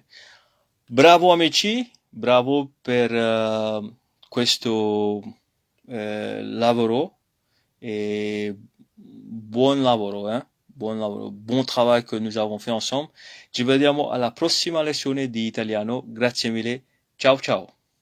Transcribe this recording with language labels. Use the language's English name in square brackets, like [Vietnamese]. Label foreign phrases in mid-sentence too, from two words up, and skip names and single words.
[Italian] Bravo amici, bravo per questo lavoro et buon lavoro, hein? Buon lavoro, [French] bon travail que nous avons fait ensemble. [Italian] Ci vediamo alla prossima lezione di italiano. Grazie mille. Ciao ciao.